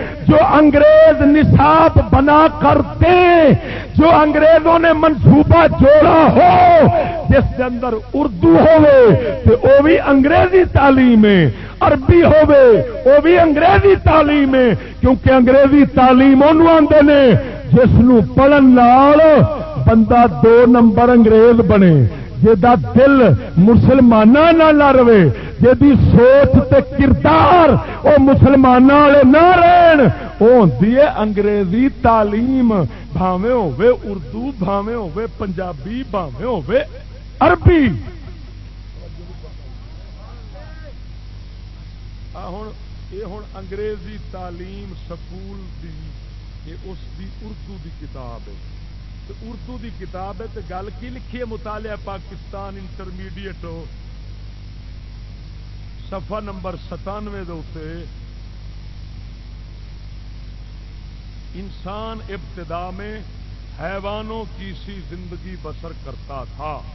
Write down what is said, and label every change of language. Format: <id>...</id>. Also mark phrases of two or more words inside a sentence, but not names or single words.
<ur>جو انگریز نصاب بنا کر دیں جو انگریزوں نے منصوبہ جوڑا ہو جس کے اندر اردو ہوئے تو وہ بھی انگریزی تعلیم ہے عربی ہوئے وہ بھی انگریزی تعلیم ہے.</ur> <pa>کیونکہ انگریزی تعلیم انہوں آندے نے جس نو پڑھن نال بندہ 2 نمبر انگریز بنے جہاں دل مسلمانوں نہ نہ رہے جہی سوچ تے کردار وہ مسلمانوں والے نہ رہن وہ ہوندی ہے انگریزی تعلیم. بھاویں ہوے اردو بھاویں ہوے پنجابی بھاویں ہوے عربی. ہن انگریزی تعلیم سکول دی یہ اس دی اردو دی کتاب ہے. اردو دی کتاب ہے تو گل کی لکھی ہے مطالعہ پاکستان انٹرمیڈیٹ صفحہ نمبر 97 دے اوتے</pa> <ur>انسان ابتدا میں حیوانوں کی سی زندگی بسر کرتا تھا.</ur>